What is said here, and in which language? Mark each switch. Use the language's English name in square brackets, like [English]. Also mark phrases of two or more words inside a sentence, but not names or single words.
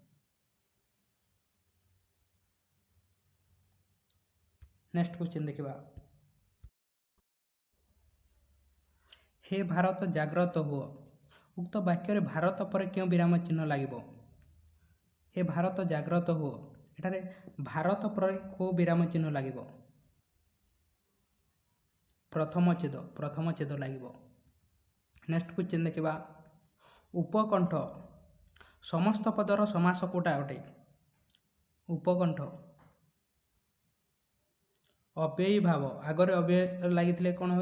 [English] next question [Odia] ଦେଖିବା। ହେ ଭାରତ ଜାଗ୍ରତ ହୁଅ, ଉକ୍ତ ବାକ୍ୟରେ ଭାରତ ପରେ କେଉଁ ବିରାମ ଚିହ୍ନ ଲାଗିବ? ହେ ଭାରତ ଜାଗ୍ରତ ହୁଅ। ଏଠାରେ ଭାରତ ପରେ କେଉଁ ବିରାମ ଚିହ୍ନ ଲାଗିବ? ପ୍ରଥମ ଛେଦ ଲାଗିବ। [English] next question [Odia] ଦେଖିବା। ଉପକଣ୍ଠ ସମସ୍ତ ପଦର ସମାସ କୋଉଟା ଅଟେ? ଉପକଣ୍ଠ ଅବ୍ୟୟୀ ଭାବ, ଆଗରେ ଅବ୍ୟୟ ଲାଗିଥିଲେ କ'ଣ ହୁଏ?